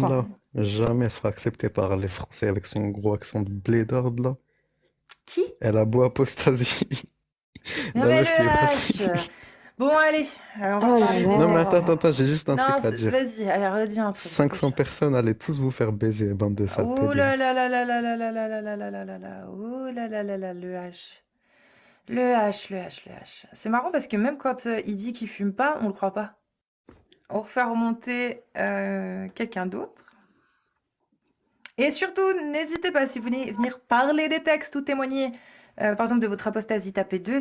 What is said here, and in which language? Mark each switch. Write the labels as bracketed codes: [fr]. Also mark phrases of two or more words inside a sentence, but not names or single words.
[fr] femme-là, jamais elle sera acceptée par les Français avec son gros accent de blédard là. Qui? Elle a beau apostasie. Non, La mais meuf qui est le passée. H. Bon, allez. Alors, on Oh va là parler là. des... Non, mais attends, j'ai juste un Non, truc à dire. vas-y, allez, redis un truc. 500 personnes allaient tous vous faire baiser, bande de sales Oh pédés. là là là là là là là là là là là là là là. Oh là là là là, le H. Le H, le H, le H. C'est marrant parce que même quand il dit qu'il fume pas, on le croit pas. On refait remonter quelqu'un d'autre. Et surtout, n'hésitez pas, si vous voulez venir parler des textes ou témoigner, par exemple, de votre apostasie, tapez 2.